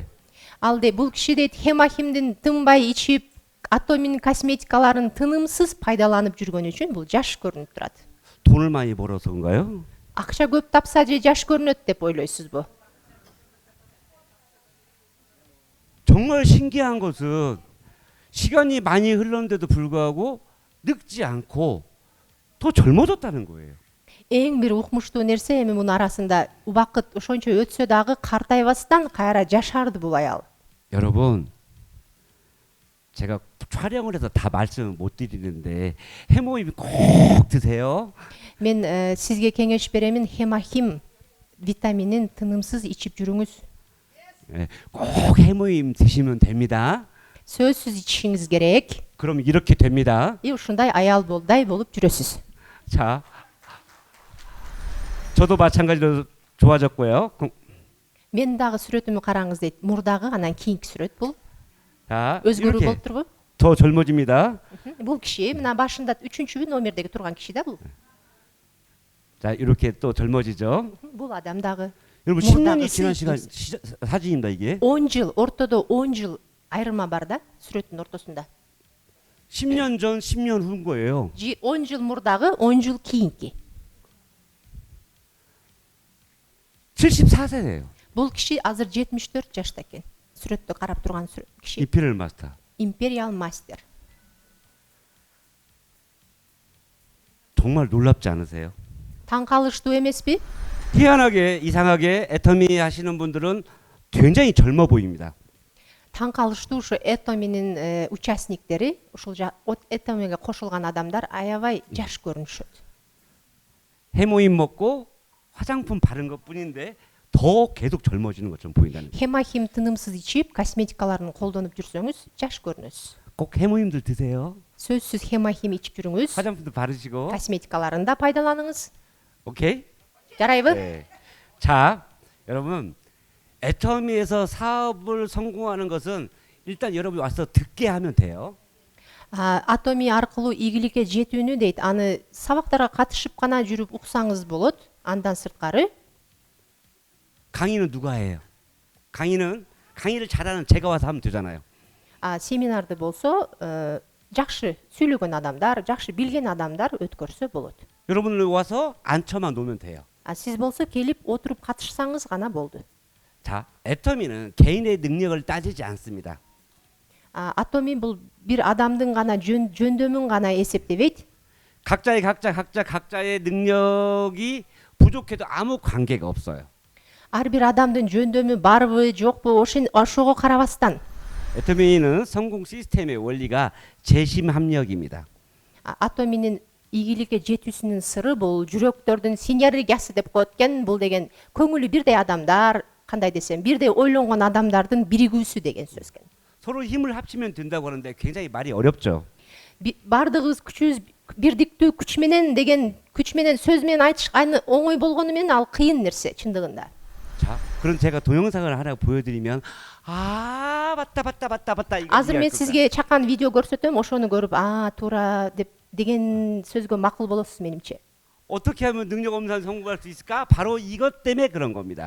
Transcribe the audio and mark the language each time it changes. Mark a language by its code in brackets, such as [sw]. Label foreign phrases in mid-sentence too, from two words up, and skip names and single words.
[ky] Ал де бул киши дейт хемахимдин тынбай ичип, Атомин косметикаларын тынымсыз пайдаланып жүргөн үчүн бул жаш көрүнүп турат. [ko] 돈을 많이 벌어서인가요? [ky] Акча көп тапса же жаш көрүнөт деп ойлойсузбу? [ko] 정말 신기한 것은 시간이 많이 흘렀는데도 불구하고 늙지 않고 더 젊어졌다는 거예요. [ky] Эң бир укмуштуу нерсе эми мунун арасында убакыт ошончо өтсө дагы картайбастан кайра жашарды бул аял. [ko] 여러분, 제가 촬영을 해서 다 말씀을 못 드리는데 해모임 꼭 드세요. [ky] Мен сизге кеңеш беремин, хемахим витаминин тынымсыз ичип жүрүңүз. [ko] 꼭 해모임 드시면 됩니다. [ky] Сөзсүз ичишиңиз керек. [ko] 그럼 이렇게 됩니다. [ky] Ушундай аял болдай болуп жүрөсүз. [ko] 자, 저도 마찬가지로 좋아졌고요. [ky] Мен дагы сүрөтүмү караңыз дейт. Мурдагы анан кийинки сүрөт бул. [ko] 자, [ky] Өзгөрүү [ko] 이렇게 [ky] болуп турбу? [ko] 더 젊어집니다. [ky] Бул киши мына башында 3-чү номердеги турган киши да бул. [ko] 자, 이렇게 또 젊어지죠. [ky] Бул адам дагы [ko] 여러분 [ky] мурдагысы [ko] 10년이 지난 시간 사진입니다 이게. [ky] 10 жыл, ортодо 10 жыл айырма бар да сүрөттүн ортосунда. [ko] 10년 전, 10년 후인 거예요. [ky] 10 жыл мурдагы, 10 жыл кийинки. [ko] 74세예요. [ky] Бул киши азыр 74 жашта экен. Сүрөттү карап турган киши. [ko] 이피를 마스터. [ky] Империал мастер. [ko] 정말 놀랍지 않으세요? [ky] Таң калыштуу эмеспи? [ko] 희한하게 이상하게 애터미 하시는 분들은 굉장히 젊어 보입니다. [ky] Таң калыштуу ушу Этоминин участниктери, ушул Этомиге кошулган адамдар аябай жаш көрүнүшөт. [ko] 해모임 먹고 화장품 바른 것뿐인데 더 계속 젊어지는 것처럼 보인다는 거예요. [ky] Хемахим тынымсыз ичип, косметикаларын колдонуп жүрсөңүз, жаш көрүнөсүз. [ko] 꼭 해모임들 드세요. [ky] Сөзсүз хемахим ичип жүрүңүз. [ko] 화장품도 바르시고. [ky] Косметикаларын да пайдаланыңыз. [ko] 오케이? [ky] Жарайбы? [ko] 네. 자, 여러분 애터미에서 사업을 성공하는 것은 일단 여러분이 와서 듣게 하면 돼요. [ky] Атоми аркылуу ийгиликке жетүүнү дейт. Аны сабактарга катышып гана жүрүп уксаңыз болот. Андан сырткары [ko] 강의는 누가 해요? 강의를 잘하는 제가 와서 하면 되잖아요. [ky] семинарды болсо жакшы сүйлөгөн адамдар, жакшы билген адамдар өткөрсө болот. [ko] 여러분들 와서 앉혀만 놓으면 돼요. [ky] Сиз болсо келип отуруп катышсаңыз гана болду. [ko] 자, 애터미는 개인의 능력을 따지지 않습니다. [ky] Атоми бул бир адамдын гана жөндөмүн гана эсептебейт. [ko] 각자의 능력이 부족해도 아무 관계가 없어요. [ky] Ар бир адамдын жөндөмү барбы, жокпу, ошого карабастан [ko] 애터미는 성공 시스템의 원리가 재심 합력입니다. [ky] атоминин ийгиликке жетүүсүнүн сыры бул жүрөктөрдүн синергиясы деп коет экен. Бул деген көңүлү бирдей адамдар, кандай десем, бирдей ойлонгон адамдардын биригүүсү деген сөз экен. [ko] 서로 힘을 합치면 된다고 하는데 굉장히 말이 어렵죠. [ky] Бардыгыбыз күчүбүз бирдиктүү күч менен деген күч менен сөз менен айтыш оңой болгону менен ал кыйын нерсе чындыгында. [ko] 자, 그럼 제가 동영상을 하나 보여드리면 맞다 이거 [ky] Азыр мен [ko] 이해할 [ky] сизге чакан видео көрсөтөм, ошону көрүп туура деген сөзгө макул болосуз менимче. [ko] 어떻게 하면 능력 없는 사람 성공할 수 있을까? 바로 이것 때문에 그런 겁니다.